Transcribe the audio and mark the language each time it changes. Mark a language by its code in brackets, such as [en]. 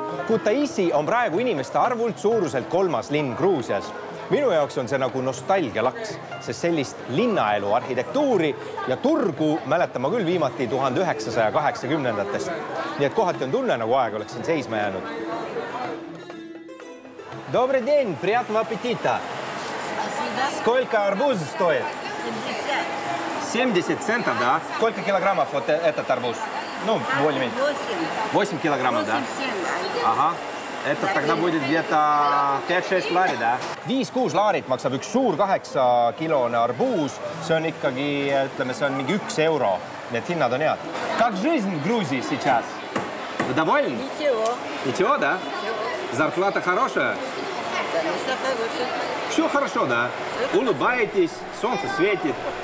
[et] Kutaisi on praegu inimeste arvult suuruselt 3. linn Gruusias. Minu jaoks on see nagu nostalgialaks, sest sellist linnaelu, arhitektuuri ja turgu mäletan ma küll viimati 1980-ndatest. Nii et kohati on tunne, nagu aeg oleks siin seisma jäänud. [ru] Добрый день, приятного аппетита. Сколько арбуз стоит? 70 центов, да? Сколько килограммов вот этот арбуз? Ну, более-менее. 8 килограммов, да? Ага. Это тогда будет где-то 5-6 лари, да? [et] 5-6 laarit maksab üks suur 8-kilone arbuus. See on ikkagi, ütleme, see on mingi 1 euro. Need hinnad on head. [ru] Как жизнь в Грузии сейчас? Вы довольны? Ничего. Ничего, да? Зарплата хорошая? Конечно, хорошая. Все хорошо, да? Улыбаетесь, солнце светит.